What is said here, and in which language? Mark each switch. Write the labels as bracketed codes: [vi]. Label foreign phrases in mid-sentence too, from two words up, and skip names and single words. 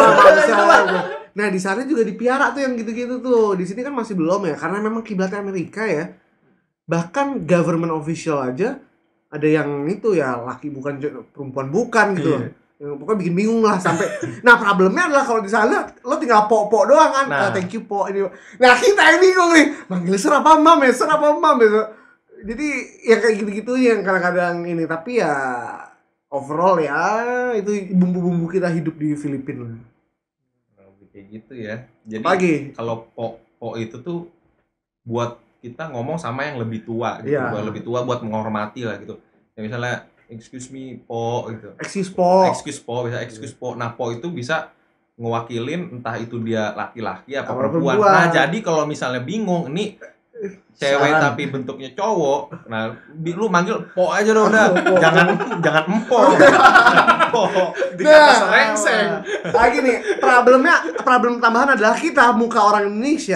[id] Nah, di sana juga dipiara tuh yang gitu-gitu tuh. Di sini kan masih belum ya, karena memang kiblatnya Amerika ya. Bahkan [en] government official [id] aja ada yang itu ya, laki bukan perempuan bukan gitu. Yang pokoknya bikin bingung lah sampai. Nah, problemnya adalah kalau di sana lo tinggal pok-pok doang kan. [en] Thank you [id] pok ini. Nah, kita yang bingung nih. Manggil sir apa mam ya? Sir apa mam ya? Jadi ya kayak gitu-gitu yang kadang-kadang ini, tapi ya overall ya itu bumbu-bumbu kita hidup di Filipina. Kayak gitu ya. Jadi Pagi. kalau po itu tuh buat kita ngomong sama yang lebih tua gitu. Iya. Buat lebih tua buat menghormati lah gitu. Ya misalnya [en] excuse me [id] po gitu. [en] Excuse po. [id] Bisa excuse po. Nah, po itu bisa ngewakilin entah itu dia laki-laki apa Apa perempuan. perempuan. Nah, jadi kalau misalnya bingung ini cewek Saran. tapi bentuknya cowok, nah lu manggil po aja dong udah. Jangan empo. Po. Nah, serengseng. lagi nih problem tambahan adalah kita muka orang Indonesia